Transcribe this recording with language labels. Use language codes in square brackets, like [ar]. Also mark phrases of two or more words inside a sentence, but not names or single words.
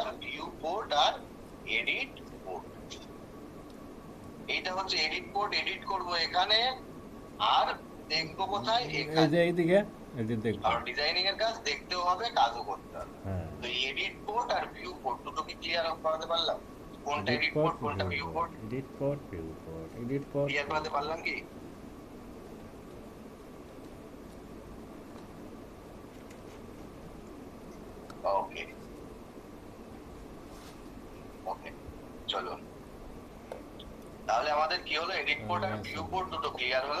[en] view port [bn] আর [en] edit port. [bn] এইটা হচ্ছে [en] edit port. [bn] এডিট করব এখানে, আর দেখবো কোথায়? এই এখানে। যে এইদিকে, edit দেখবো। আর ডিজাইনিং এর কাজ দেখতেও হবে, কাজও করতে হবে। হ্যাঁ। তো [en] edit port [bn] আর [en] view port [bn] দুটো কি ক্লিয়ার করাতে পারলাম? কোনটা [en] Edit এডিট port, [bn] পোর্ট, কোনটা ভিউ [en] view পোর্ট port. Edit port, view port. Edit port. [bn] ক্লিয়ার করাতে পারলাম কি? [en] okay okay, [bn] চলো। তাহলে আমাদের কি হলো? [en] edit port [bn] আর [en] view port [bn] দুটো ক্লিয়ার হলো।